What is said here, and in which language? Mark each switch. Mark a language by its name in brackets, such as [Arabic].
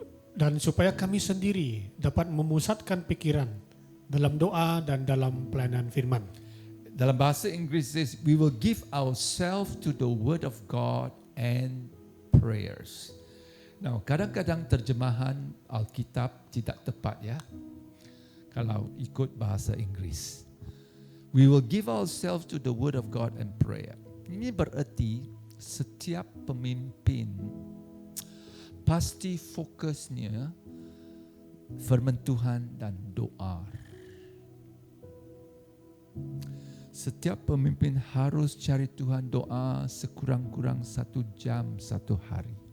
[Malay] Dan supaya kami sendiri dapat memusatkan pikiran dalam doa dan dalam pelayanan firman. dalam bahasa Inggris [English] says, we will give ourselves to the word of God and prayers. [Malay] Now, kadang-kadang terjemahan Alkitab tidak tepat ya. Kalau ikut bahasa Inggris. [English] We will give ourselves to the word of God and prayer. [Malay] Ini berarti setiap pemimpin pasti fokusnya firman Tuhan dan doa. Setiap pemimpin harus cari Tuhan doa sekurang-kurang 1 jam 1 hari.